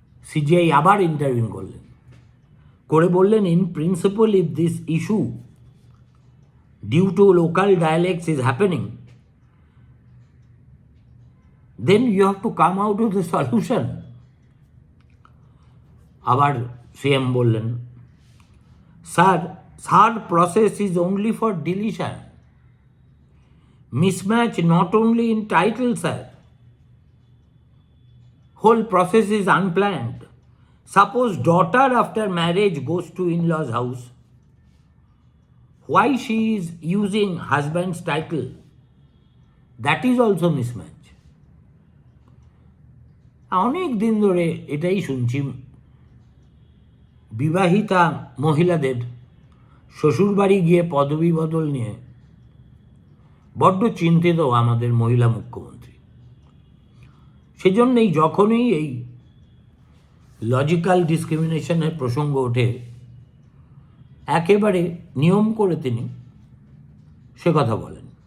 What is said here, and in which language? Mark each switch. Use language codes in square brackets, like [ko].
[bn] CGI আবার interview করলেন, করে বললেন, [en] In principle if this issue due to local dialects is happening, then you have to come out with a solution. [bn] আবার CM বললেন, sir [en] process is only for deletion, mismatch not only in title, sir, whole process is unplanned. Suppose daughter after marriage goes to in-laws house, why she is using husband's title, that is also mismatch. [bn] অনেক দিন ধরে এটাই শুনছি, বিবাহিতা মহিলাদের শ্বশুরবাড়ি গিয়ে পদবি বদল নিয়ে বড্ড চিন্তিত আমাদের মহিলা মুখ্যমন্ত্রী। সেজন্যই যখনই এই লজিক্যাল ডিসক্রিমিনেশনের প্রসঙ্গ ওঠে, একেবারে নিয়ম করে তিনি সে কথা বলেন।